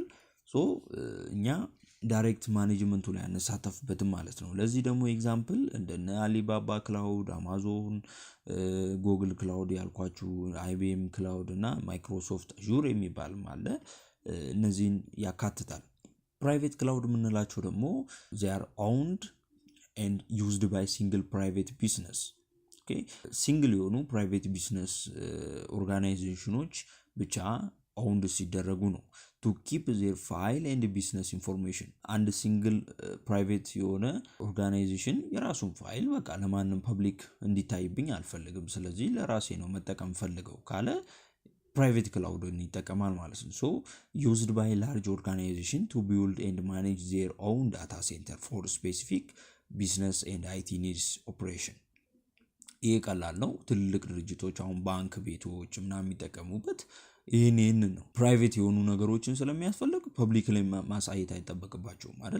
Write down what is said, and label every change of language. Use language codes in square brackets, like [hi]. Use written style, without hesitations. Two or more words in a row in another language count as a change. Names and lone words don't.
[am] ሶ እኛ [en] direct management [am] ላይ ያነሳተፍበትም ማለት ነው። ለዚህ ደግሞ ኤግዛምፕል እንደነ አሊባባ ክላውድ፣ አማዞን፣ ጉግል ክላውድ ያልኳችሁ፣ IBM ክላውድ እና ማይክሮሶፍት አዙር የሚባልም አለ። እነዚህን ያካትታል። [en] private cloud [am] የምንላቸው ደግሞ [en] they are owned and used by single private business. [am] okay ሲንግል የሆኑ [en] private business organizations [am] ብቻ ኦውንድ ሲደረጉ ነው። [en] to keep their file and business information [am] አንድ [en] single private [am] የሆነ ኦርጋናይዜሽን የራሱን ፋይል በቃ ለማንም ፐብሊክ እንዲታይብኝ አልፈልግም፣ ስለዚህ ለራሴ ነው መጠቀም ፈልገው ካለ [en] private cloud [am] ይጠቀማል ማለት ነው። [en] so used by large organization to build and manage their own data center for specific business and IT needs operation። [am] ይሄ ቀላል ነው። ትልልቅ ድርጅቶች አሁን ባንክ ቤቶች ምናምን የሚጠቀሙበት ይህን ነው። ፕራይቬት የሆኑ ነገሮችን ስለሚያስፈልግ ፐብሊክ ላይ ማሳየት አይጠበቅባቸውም አይደል?